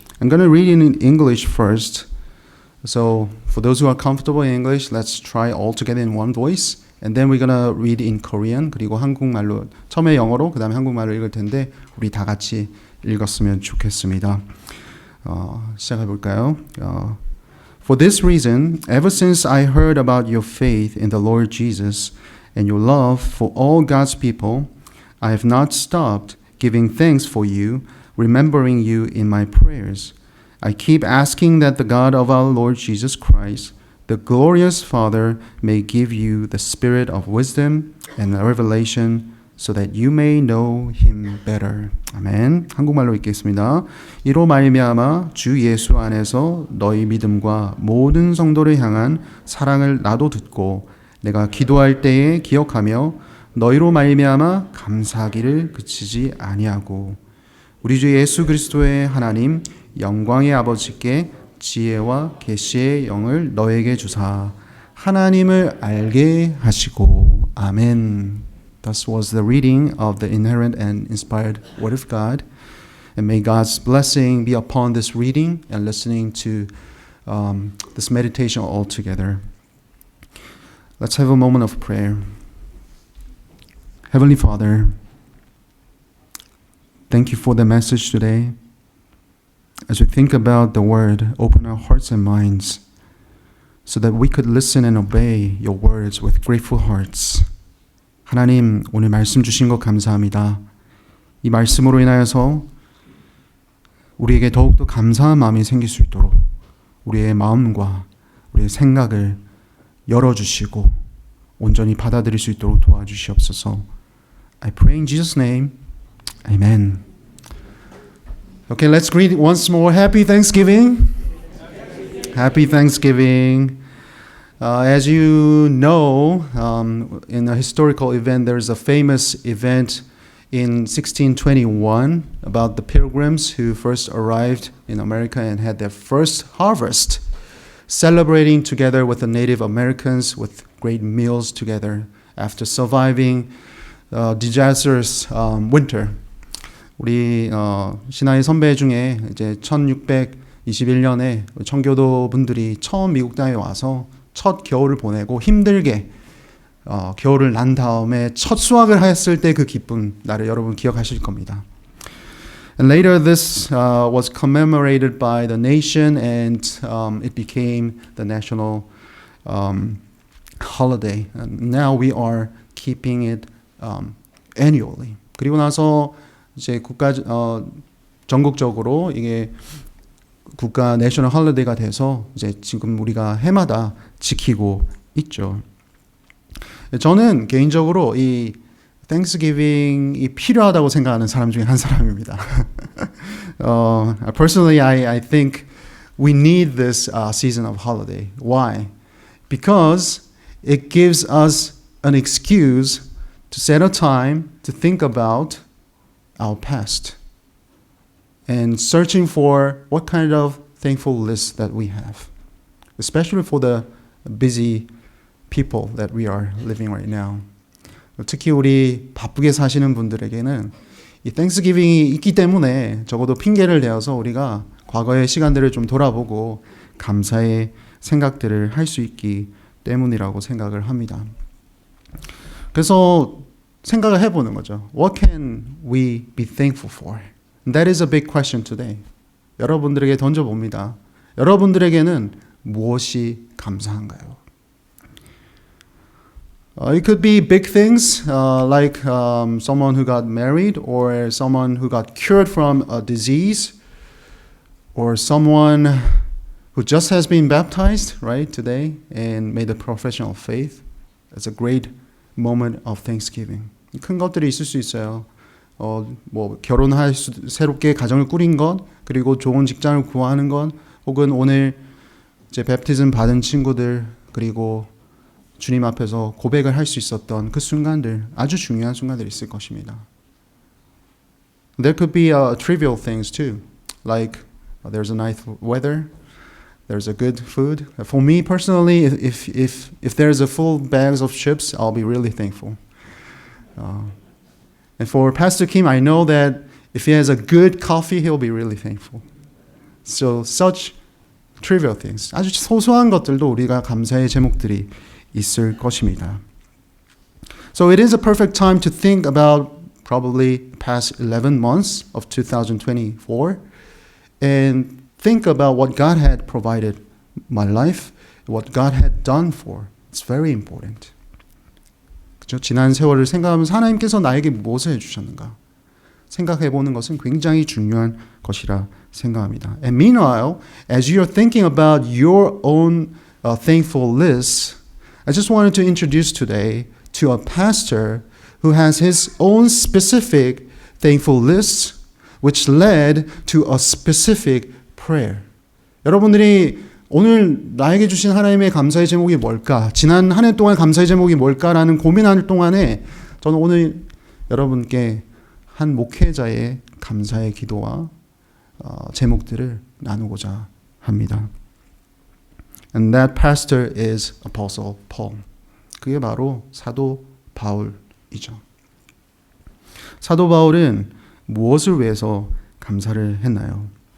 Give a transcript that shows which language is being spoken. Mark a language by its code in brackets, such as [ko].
[en] I'm going to read it in English first. So for those who are comfortable in English, let's try all together in one voice. And then we're going to read in Korean. [ko] 그리고 한국말로, 처음에 영어로, 그 다음에 한국말로 읽을 텐데 우리 다 같이 읽었으면 좋겠습니다. 시작해 볼까요? [en] For this reason, ever since I heard about your faith in the Lord Jesus and your love for all God's people, I have not stopped giving thanks for you, remembering you in my prayers. I keep asking that the God of our Lord Jesus Christ, the glorious Father, may give you the spirit of wisdom and revelation so that you may know him better. [ko] 아멘. 한국말로 읽겠습니다. 이로 말미암아 주 예수 안에서 너희 믿음과 모든 성도를 향한 사랑을 나도 듣고 내가 기도할 때에 기억하며 너희로 말미암아 감사하기를 그치지 아니하고 우리 주 예수 그리스도의 하나님 영광의 아버지께 지혜와 계시의 영을 너에게 주사 하나님을 알게 하시고 아멘. [en] Thus was the reading of the inerrant and inspired Word of God. And may God's blessing be upon this reading and listening to this meditation all together. Let's have a moment of prayer. Heavenly Father, thank you for the message today. As we think about the word, open our hearts and minds so that we could listen and obey your words with grateful hearts. [ko] 하나님, 오늘 말씀 주신 것 감사합니다. 이 말씀으로 인하여서 우리에게 더욱더 감사한 마음이 생길 수 있도록 우리의 마음과 우리의 생각을 열어주시고 온전히 받아들일 수 있도록 도와주시옵소서. [en] I pray in Jesus' name. Amen. Okay, let's greet once more. Happy Thanksgiving. Happy Thanksgiving. As you know, in a historical event, there's a famous event in 1621 about the pilgrims who first arrived in America and had their first harvest, celebrating together with the Native Americans with great meals together after surviving disastrous winter. [ko] 우리 신하의 선배 중에 이제 1621년에 청교도 분들이 처음 미국 땅에 와서 첫 겨울을 보내고 힘들게 겨울을 난 다음에 첫 수확을 했을 때 그 기쁜 날을 여러분 기억하실 겁니다. [en] And later this was commemorated by the nation and it became the national holiday. And now we are keeping it annually. [ko] 그리고 나서 이제 전국적으로 이게 국가 내셔널 홀리데이가 돼서 이제 지금 우리가 해마다 지키고 있죠. 저는 개인적으로 이 Thanksgiving이 필요하다고 생각하는 사람 중에 한 사람입니다. [en] Personally, I think we need this season of holiday. Why? Because it gives us an excuse to set a time to think about our past and searching for what kind of thankful list that we have, especially for the busy people that we are living right now. [ko] 특히 우리 바쁘게 사시는 분들에게는 이 Thanksgiving이 있기 때문에 적어도 핑계를 대어서 우리가 과거의 시간들을 좀 돌아보고 감사의 생각들을 할 수 있기 때문이라고 생각을 합니다. 그래서 생각을 해보는 거죠. [en] What can we be thankful for? And that is a big question today. [ko] 여러분들에게 던져봅니다. 여러분들에게는 무엇이 감사한가요? [en] It could be big things like someone who got married or someone who got cured from a disease or someone who just has been baptized, right, today and made a profession of faith. It's a great moment of thanksgiving. [ko] 큰 것들이 있을 수 있어요. 뭐 새롭게 가정을 꾸린 것, 그리고 좋은 직장을 구하는 것, 혹은 오늘 이제 베프티즘 받은 친구들, 그리고 주님 앞에서 고백을 할 수 있었던 그 순간들, 아주 중요한 순간들이 있을 것입니다. [en] There could be trivial things too, like there's a nice weather, there's a good food. For me personally, if there's a full bags of chips, I'll be really thankful. And for Pastor Kim, I know that if he has a good coffee, he'll be really thankful. So such trivial things, [ko] 아주 소소한 것들도 우리가 감사의 제목들이 있을 것입니다. [en] So it is a perfect time to think about probably past 11 months of 2024 and think about what God had provided my life, what God had done for. It's very important. [ko] 그렇죠? 지난 세월을 생각하면서 하나님께서 나에게 무엇을 해주셨는가 생각해보는 것은 굉장히 중요한 것이라 생각합니다. [en] And meanwhile, as you're thinking about your own thankful list, I just wanted to introduce today to a pastor who has his own specific thankful list, which led to a specific prayer. [ko] 여러분들이 오늘 나에게 주신 하나님의 감사의 제목이 뭘까? 지난 한 해 동안 감사의 제목이 뭘까라는 고민하는 동안에 저는 오늘 여러분께 한 목회자의 감사의 기도와 제목들을 나누고자 합니다. [en] And that pastor is Apostle Paul. [ko] 그게 바로 사도 바울이죠. 사도 바울은 무엇을 위해서 감사를 했나요?